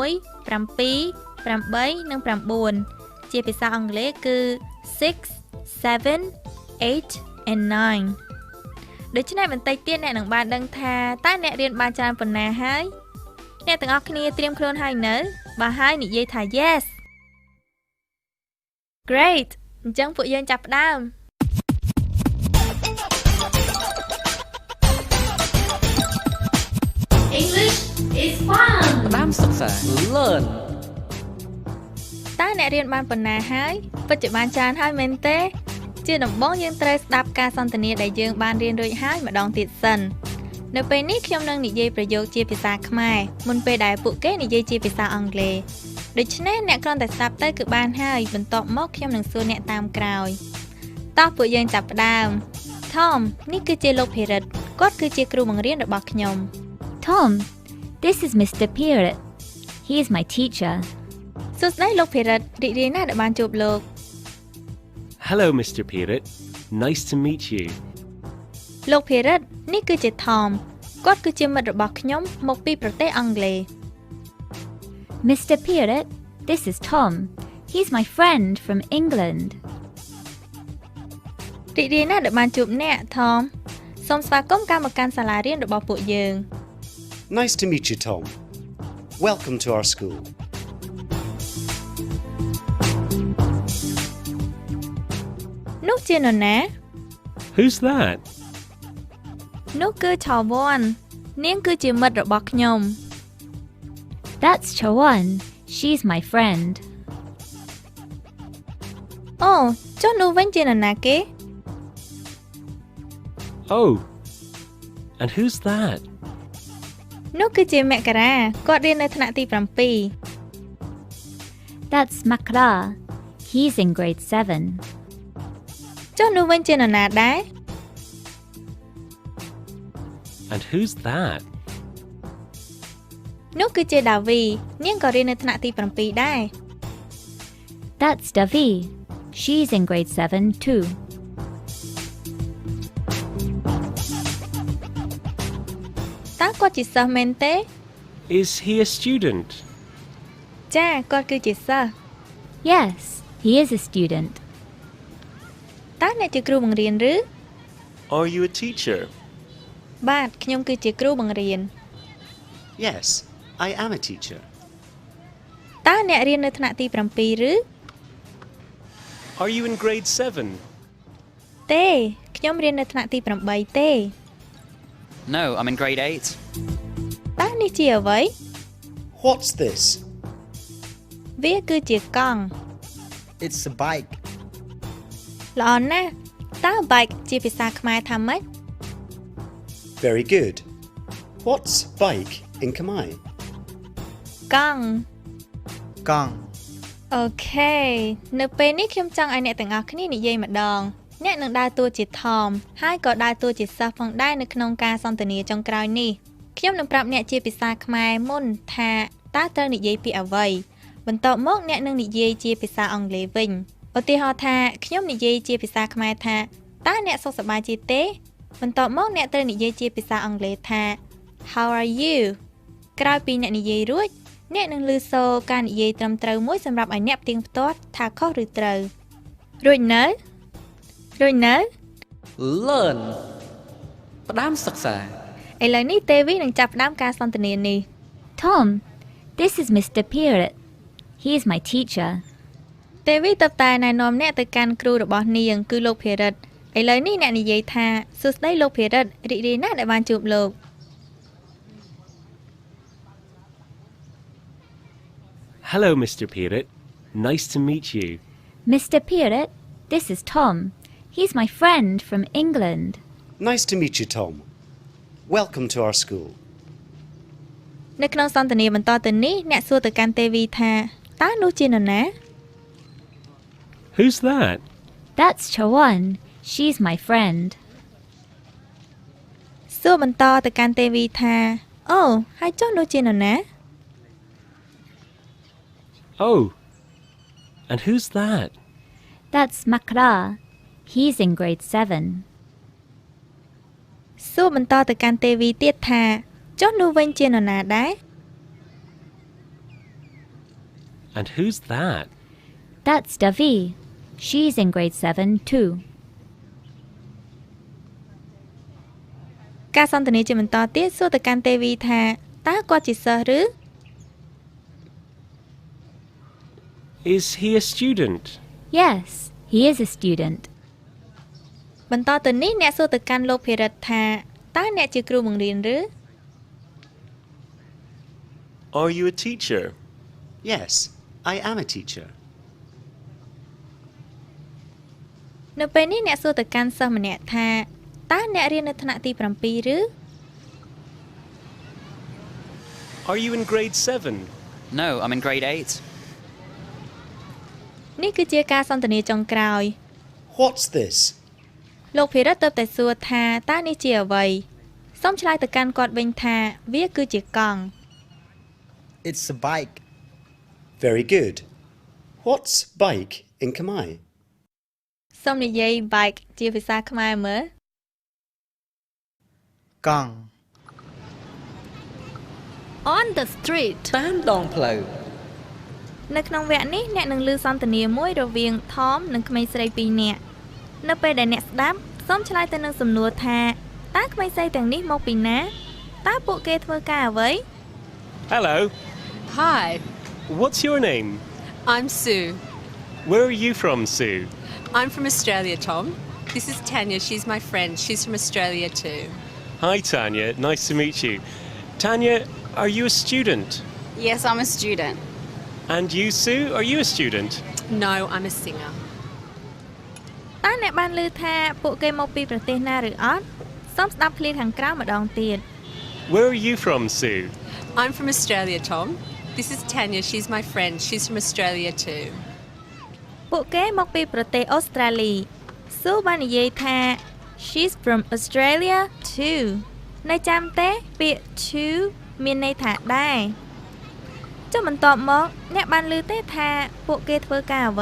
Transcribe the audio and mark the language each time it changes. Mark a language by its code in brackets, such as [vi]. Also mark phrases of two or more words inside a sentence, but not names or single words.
[km] 8 និង 9ជាភាសាអង់គ្លេសគឺ [en] 6 7 8 and 9 [km] ដូច្នេះបន្តិចទៀតអ្នកនឹងបានដឹងថាតើអ្នករៀនបានច្រើនប៉ុណ្ណាហើយអ្នកទាំងអស់គ្នាត្រៀមខ្លួនហើយនៅបើហើយនិយាយថា [en] yes Great [km] អញ្ចឹងពួកយើងចាប់ផ្ដើម [en] English is fun [km] ផ្ដើមសិក្សា Learn តើអ្នករៀនបានប៉ុណ្ណាហើយពិតជាបានច្រើនហើយមែនទេជាដំបូងយើងត្រូវស្ដាប់ការសន្ទនាដែលយើងបានរៀនរួចហើយម្ដងទៀតសិននៅពេលនេះខ្ញុំនឹងនិយាយប្រយោគជាភាសាខ្មែរមុនពេលដែលពួកគេនិយាយជាភាសាអង់គ្លេសដូច្នេះអ្នកគ្រាន់តែស្ដាប់ទៅគឺបានហើយបន្ទាប់មកខ្ញុំនឹងសួរអ្នកតាមក្រោយតោះពួកយើងចាប់ផ្ដើម Tom នេះគឺជាលោកភិរិទ្ធគាត់គឺជាគ្រូបង្រៀនរបស់ខ្ញុំ [en] Tom, this is Mr. Pirret. He is my teacher. [km] សួស្ដីលោកភិរិទ្ធរីករាយណាស់ដែលបានជួបលោក [en] Hello, Mr. Pirret. Nice to meet you. [km] លោកភិរិទ្ធនេះគឺជា Tom គាត់គឺជាមិត្តរបស់ខ្ញុំមកពីប្រទេសអង់គ្លេស [en] Mr. Pirret, this is Tom. He's my friend from England. [km] រីករាយណាស់ដែលបានជួបអ្នក Tom សូមស្វាគមន៍ការមកកាន់សាលារៀនរបស់ពួកយើង [en] Nice to meet you, Tom. Welcome to our school. [km] នោះជានរណា [en] Who's that? [km] នោះគឺឆាវ័ននាងគឺជាមិត្តរបស់ខ្ញុំ [en] That's Chawan. She's my friend. [km] អូចុះនោះវិញជានរណាគេ [en] Oh. And who's that? [km] នោះគឺជាមករាគាត់រៀននៅថ្នាក់ទី [en] That's Makra. He's in grade 7. [km] 7ចុះនោះវិញជានរណាដែរ [en] And who's that? [km] នោះគឺជាដាវីនាងក៏រៀននៅថ្នាក់ទី 7ដែរ [en] That's Davi. She's in grade 7 too. [km] តើគាត់ជាសិស្សមែនទេ [en] Is he a student? [km] ចាគាត់គឺជាសិស្ស [en] Yes, he is a student. [km] តើអ្នកជាគ្រូបង្រៀនឬ [en] Are you a teacher? [km] បាទខ្ញុំគឺជាគ្រូបង្រៀន [en] Yes, I am a teacher. [km] តើអ្នករៀននៅថ្នាក់ទី 7 ឬ [en] Are you in grade 7? [km] ទេខ្ញុំរៀននៅថ្នាក់ទី 8 ទេ [en] No I'm in grade 8 [km] តើនេះជាអ្វី [en] What's this? [km] វាគឺជាកង់ [en] It's a bike. [km] ល្អណាស់តើ bike ជាភាសាខ្មែរថាម៉េច [en] Very good. What's bike in Khmer? [km] កង់ Gong. អូខេនៅពេលនេះខ្ញុំចង់ឲ្យអ្នកទាំងអស់គ្នានិយាយម្ដងអ្នកនឹងដើរតួជា Tom ហើយក៏ដើរតួជាសិស្សផងដែរនៅ ក្នុងការសន្ទនាចុងក្រោយនេះខ្ញុំនឹងប្រាប់អ្នកជាភាសាខ្មែរមុនថាតើត្រូវនិយាយពាក្យអ្វីបន្ទាប់មកអ្នកនឹងនិយាយជាភាសាអង់គ្លេសវិញឧទាហរណ៍ថាខ្ញុំនិយាយជាភាសាខ្មែរថាតើអ្នកសុខសប្បាយជាទេបន្ទាប់មកអ្នកត្រូវនិយាយជាភាសាអង់គ្លេសថា [en] How are you [km] ក្រោយពីអ្នកនិយាយរួចអ្នកនឹងឮសូរការនិយាយត្រឹមត្រូវមួយសម្រាប់ឲ្យអ្នកផ្ទៀងផ្ទាត់ថាខុសឬត្រូវរួចនៅ Learn ផ្ដើមសិក្សា ឥឡូវនេះ Tevi នឹងចាប់ផ្ដើមការសន្ទនានេះ [en] Tom, this is Mr. Pirret. He is my teacher. [km] Tevi តើតែណែនាំអ្នកទៅកាន់គ្រូរបស់នាងគឺលោកភិរិទ្ធឥឡូវនេះអ្នកនិយាយថាសួស្ដីលោកភិរិទ្ធរីករាយណាស់ដែលបានជួបលោក [en] Hello, Mr. Pirret. Nice to meet you. Mr. Pirret, this is Tom. He's my friend from England. Nice to meet you, Tom. Welcome to our school. [km] នៅក្នុងសន្ទនាបន្តទៅនេះអ្នកសួរទៅកាន់ទេវីថាតើនោះជានរណា [en] Who's that? That's Chawan. She's my friend. [km] សួរបន្តទៅកាន់ទេវីថាអូហើយចុះនោះជានរណា [en] Oh. And who's that? That's Makra. He's in grade 7. [km] សួរបន្តទៅកាន់ទេវីទៀតថាចុះនោះវិញជានរណាដែរ [en] And who's that? That's Davi. She's in grade 7 too. [km] ការសន្ទនាជាបន្តទៀតសួរទៅកាន់ទេវីថាតើគាត់ជាសិស្សឬ [en] Is he a student? Yes, he is a student. [km] បន្តទៅនេះអ្នកសួរទៅកាន់លោកភិរិទ្ធថាតើអ្នកជាគ្រូបង្រៀនឬ [en] Are you a teacher? Yes, I am a teacher. [km] នៅពេលនេះអ្នកសួរទៅកាន់សិស្សម្នាក់ថាតើអ្នករៀននៅថ្នាក់ទី7ឬ [en] Are you in grade 7? No, I'm in grade 8. [km] នេះគឺជាការសន្ទនាចុងក្រោយ [en] What's this? [km] លោកភិរិទ្ធទើបតែសួរថាតើនេះជាអ្វីសូមឆ្លើយទៅកាន់គាត់វិញថាវាគឺជាកង់ [en] It's a bike. Very good. What's bike in Khmer? [km] សូមនិយាយ bike ជាភាសាខ្មែរមើល Gong. [en] On the street. [km] តាមដងផ្លូវ នៅក្នុងវគ្គនេះអ្នកនឹងឮសន្ទនាមួយរវាង Tom និងក្មេងស្រី2នាក់នៅពេលដែលអ្នកស្ដាប់សូមឆ្លើយទៅនឹងសំណួរថាតើក្មេងស្រីទាំងនេះមកពីណាតើពួកគេធ្វើការអ្វី [en] Hello. Hi, What's your name? I'm Sue. Where are you from, Sue? I'm from Australia, Tom. This is Tanya. She's my friend. She's from Australia too. Hi, Tanya. Nice to meet you. Tanya, are you a student? Yes, I'm a student. And you, Sue, are you a student? No, I'm a singer. [km] តើអ្នកបានឮថាពួកគេមកពីប្រទេសណាឬអត់សូមស្ដាប់ឃ្លាខាងក្រោមម្ដងទៀត [en] Where are you from, Sue? I'm from Australia, Tom. This is Tanya. She's my friend. She's from Australia too. [km] ពួកគេមកពីប្រទេសអូស្ត្រាលីស៊ូបាននិយាយថា [en] She's from Australia too [km] នៅចាំទេពាក្យ too មានន័យថាដែរចុះបន្ទាប់មកអ្នកបានឮទេថាពួកគេធ្វើការអ្វី